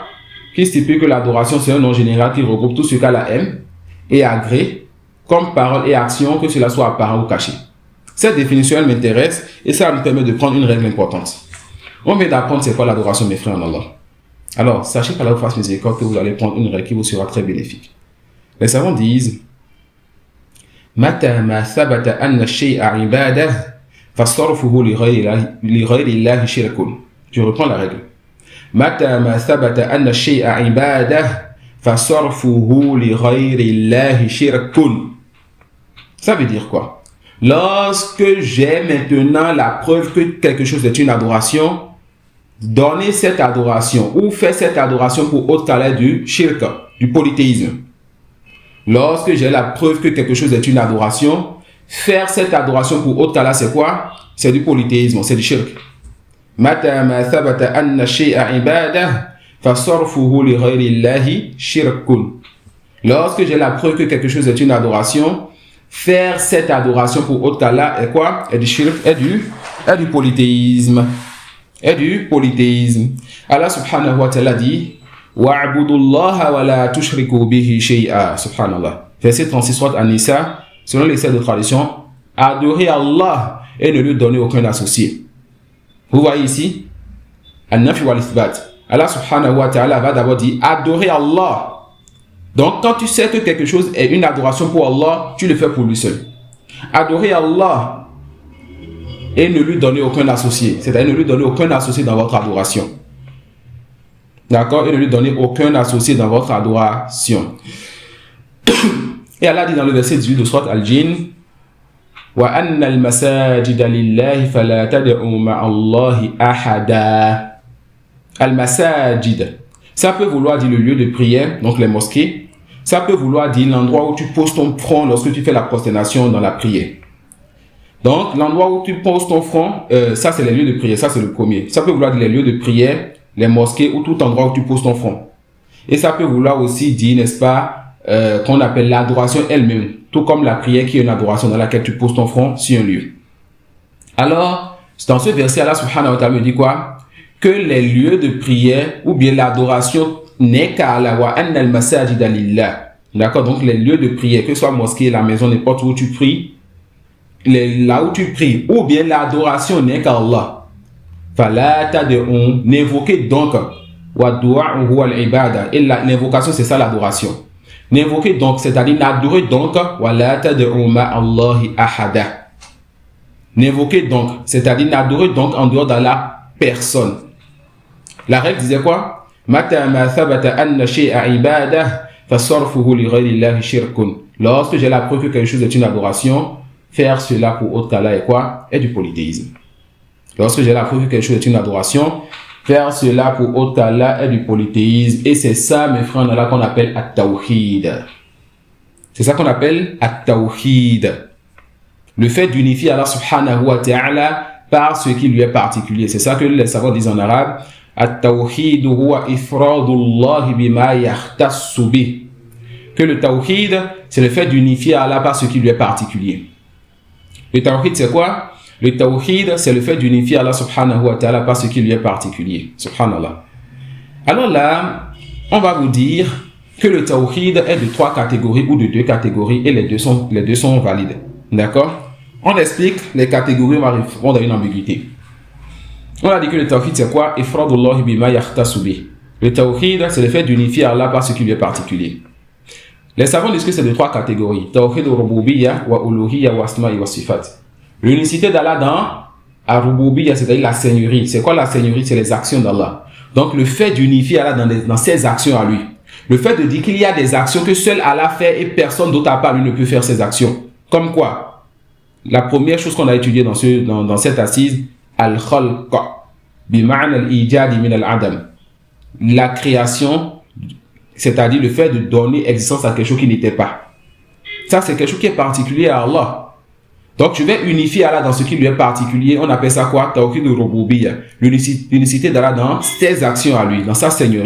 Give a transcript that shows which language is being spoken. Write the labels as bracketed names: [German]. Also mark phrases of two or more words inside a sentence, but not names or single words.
[French] Qui stipule que l'adoration, c'est un nom général qui regroupe tout ce qu'Allah aime et agrée comme parole et action, que cela soit apparent ou caché. Cette définition, elle m'intéresse et ça me permet de prendre une règle importante. On vient d'apprendre c'est quoi l'adoration, mes frères en Allah. Alors, sachez qu'Allah vous fasse miséricorde que vous allez prendre une règle qui vous sera très bénéfique. Les savants disent [Arabic] متى ما ثبت أن شيئا عبادة فصرفه لغير الله شرك. [French] Je reprends la règle. [Arabic] متى ما ثبت أن شيئا عبادة فصرفه لغير الله شرك. [French] Ça veut dire quoi? Lorsque j'ai maintenant la preuve que quelque chose est une adoration, donner cette adoration ou faire cette adoration pour autre qu'Allah du shirk, du polythéisme. Lorsque j'ai la preuve que quelque chose est une adoration, faire cette adoration pour autre qu'Allah, c'est quoi? C'est du polythéisme, c'est du shirk. [Arabic] متى ما ثبت أن شيئا عبادة فصرفه لغير الله شرك. [French] Lorsque j'ai la preuve que quelque chose est une adoration, faire cette adoration pour autre qu'Allah est quoi? Est du shirk, est du polythéisme. Et du polythéisme. [Arabic] الله سبحانه وتعالى dit واعبدوا الله ولا تشركوا به شيئا. Subhanallah. [French] Verset 36 surat An-Nisa, selon les textes de tradition, adorez Allah et ne lui donnez aucun associé. Vous voyez ici [Arabic] النفي والإثبات. الله سبحانه وتعالى [French] va d'abord dire adorez Allah. Donc quand tu sais que quelque chose est une adoration pour Allah, tu le fais pour lui seul. Adorez Allah et ne lui donnez aucun associé. C'est-à-dire ne lui donnez aucun associé dans votre adoration. D'accord? Et ne lui donnez aucun associé dans votre adoration. Et Allah dit dans le verset 18 de Surat Al-Jinn [Arabic] وأن المساجد لله فلا تدعوا مع الله أحدا المساجد. [French] Ça peut vouloir dire le lieu de prière, donc les mosquées. Ça peut vouloir dire l'endroit où tu poses ton front lorsque tu fais la prosternation dans la prière. Donc, l'endroit où tu poses ton front, ça c'est les lieux de prière, ça c'est le premier. Ça peut vouloir dire les lieux de prière, les mosquées ou tout endroit où tu poses ton front. Et ça peut vouloir aussi dire, n'est-ce pas, qu'on appelle l'adoration elle-même, tout comme la prière qui est une adoration dans laquelle tu poses ton front sur un lieu. Alors, dans ce verset, [Arabic] الله سبحانه وتعالى [French] me dit quoi? Que les lieux de prière ou bien l'adoration n'est qu'à Allah [Arabic] وأن المساجد لله. [French] D'accord? Donc, les lieux de prière, que ce soit mosquée, la maison, n'importe où tu pries, là où tu pries, ou bien l'adoration n'est qu'à Allah. [Arabic] فلا تدعوا, [French] n'invoquez donc [Arabic] ودعاؤه العبادة. [French] Et l'invocation, c'est ça l'adoration. N'invoquez donc, c'est-à-dire n'adorez donc [Arabic] ولا تدع مع الله أحدا. [French] N'invoquez donc, c'est-à-dire n'adorez donc en dehors d'Allah personne. La règle disait quoi? [Arabic] متى ما ثبت أن شيئا عبادة فصرفه لغير الله شرك. [French] Lorsque j'ai la preuve que quelque chose est une adoration, faire cela pour autre qu'Allah est quoi? Est du polythéisme. Lorsque j'ai la preuve que quelque chose est une adoration, faire cela pour autre qu'Allah est du polythéisme. Et c'est ça, mes frères, là qu'on appelle at-tawhid. C'est ça qu'on appelle at-tawhid. Le fait d'unifier [Arabic] الله سبحانه وتعالى [French] par ce qui lui est particulier. C'est ça que les savants disent en arabe. [Arabic] التوحيد هو إفراد الله بما يختص به. [French] Que le tawhid, c'est le fait d'unifier Allah par ce qui lui est particulier. Le tawhid, c'est quoi? Le tawhid, c'est le fait d'unifier [Arabic] الله سبحانه وتعالى [French] par ce qui lui est particulier. Subhanallah. Alors là, on va vous dire que le tawhid est de 3 catégories ou de 2 catégories et les deux sont valides. D'accord? On explique les catégories, on va répondre à une ambiguïté. On a dit que le tawhid, c'est quoi? [Arabic] إفراد الله بما يختص به. [French] Le tawhid, c'est le fait d'unifier Allah par ce qui lui est particulier. Les savants disent que c'est de 3 catégories. [Arabic] توحيد الربوبية والألوهية والأسماء والصفات. [French] L'unicité d'Allah dans al-rububiyya, c'est-à-dire la seigneurie. C'est quoi la seigneurie? C'est les actions d'Allah. Donc le fait d'unifier Allah dans ses actions à lui. Le fait de dire qu'il y a des actions que seul Allah fait et personne d'autre à part lui ne peut faire ces actions. Comme quoi? La première chose qu'on a étudiée dans cette assise, [Arabic] الخلق بمعنى الإيجاد من العدم. [French] La création, c'est-à-dire le fait de donner existence à quelque chose qui n'était pas. Ça, c'est quelque chose qui est particulier à Allah. Donc, je vais unifier Allah dans ce qui lui est particulier. On appelle ça quoi? [Arabic] توحيد الربوبية. [French] L'unicité d'Allah dans ses actions à lui, dans sa seigneurie.